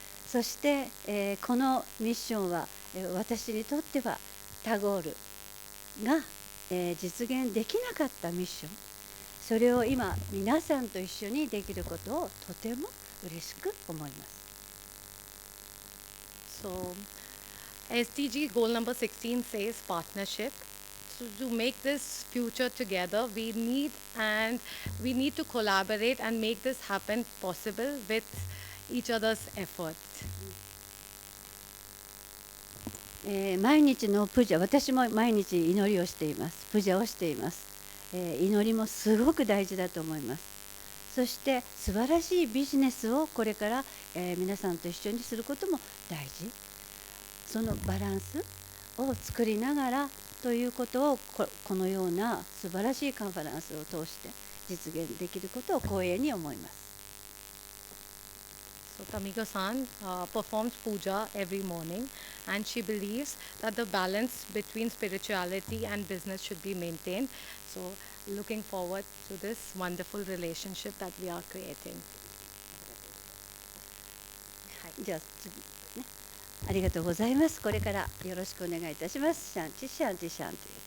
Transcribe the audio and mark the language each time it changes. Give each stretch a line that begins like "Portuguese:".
Japanese: そして、このミッションは、私にとってはタゴールが、実現できなかったミッション、それを今皆さんと一緒にできることをとても嬉しく思います。
English: So SDG goal number 16 says partnership. So to make this future together, we need to collaborate and make this happen possible with each other's efforts.
Japanese: 毎日のプジャ、私も毎日祈りをしています。プジャをしています。祈りもすごく大事だと思います。そして素晴らしいビジネスをこれから、皆さんと一緒にすることも大事。そのバランスを作りながらということをこのような素晴らしいカンファレンスを通して実現できることを光栄に思います。
English: So Tamiko-san performs puja every morning, and she believes that the balance between spirituality and business should be maintained. So looking forward to this wonderful relationship that we are creating.
Japanese: じゃあ次ね。ありがとうございます。これからよろしくお願いいたします。シャンチシャンチシャンチ。